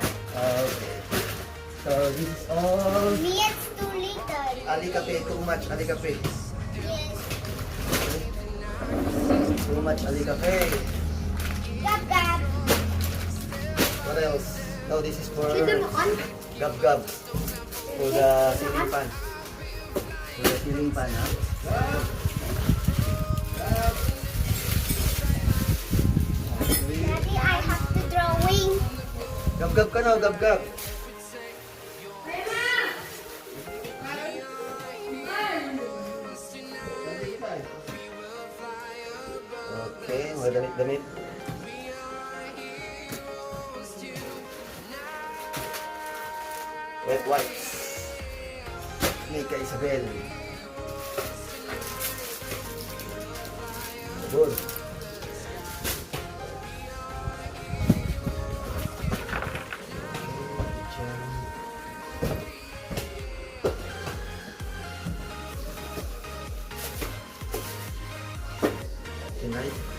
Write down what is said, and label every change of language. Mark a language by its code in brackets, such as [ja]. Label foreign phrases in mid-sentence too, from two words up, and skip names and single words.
[en] Okay. So this is all Me, it's too little. alikape, too much alikape. Yes. Too much alikape. Gab. What else? No, this is for Sugar mo on. gab-gab. For the ceiling fan. For the ceiling fan, ha? Daddy, I have to drawing. [tl] Gab-gab ka na, gab-gab. Okay, mga damit-damit. [en] Wet wipes. Mika Isabel. Good. Tonight.